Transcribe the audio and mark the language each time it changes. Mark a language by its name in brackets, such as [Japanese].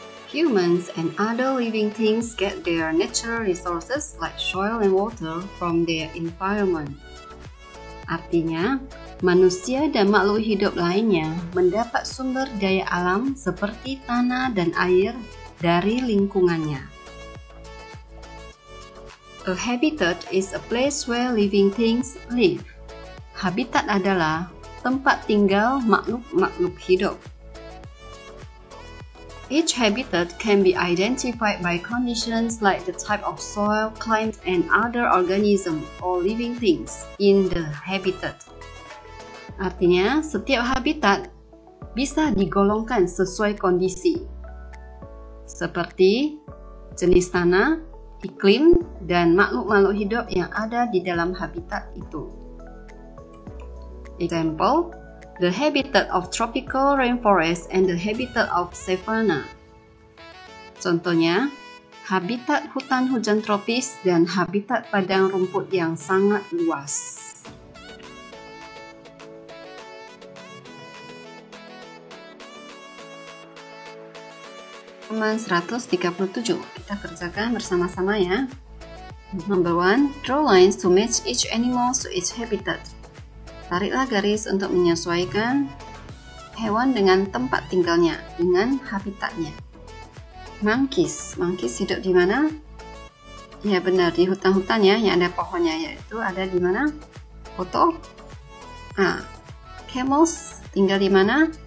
[English] Humans and other living things get their natural resources like soil and water from their environment. [Indonesian] Artinya, manusia dan makhluk hidup lainnya mendapat sumber daya alam seperti tanah dan air dari lingkungannya. [English] A habitat is a place where living things live. [Indonesian] Habitat adalah tempat tinggal makhluk-makhluk hidup. [English] Each habitat can be identified by conditions like the type of soil, climate, and other organisms or living things in the habitat. [Indonesian] Artinya, setiap habitat bisa digolongkan sesuai kondisi, seperti jenis tanah, iklim, dan makhluk-makhluk hidup yang ada di dalam habitat itu. [English] Example, the habitat of tropical rainforest and the habitat of savanna. [Indonesian] Contohnya, habitat hutan hujan tropis dan habitat padang rumput yang sangat luas. Halaman 137, kita kerjakan bersama-sama ya. [English] Number 1, draw lines to match each animal to its habitat. [Indonesian] Tariklah garis untuk menyesuaikan hewan dengan tempat tinggalnya, dengan habitatnya. Monkeys hidup di mana? Ya benar, di hutan-hutan ya, yang ada pohonnya, yaitu ada di mana? Foto. Camels tinggal di mana?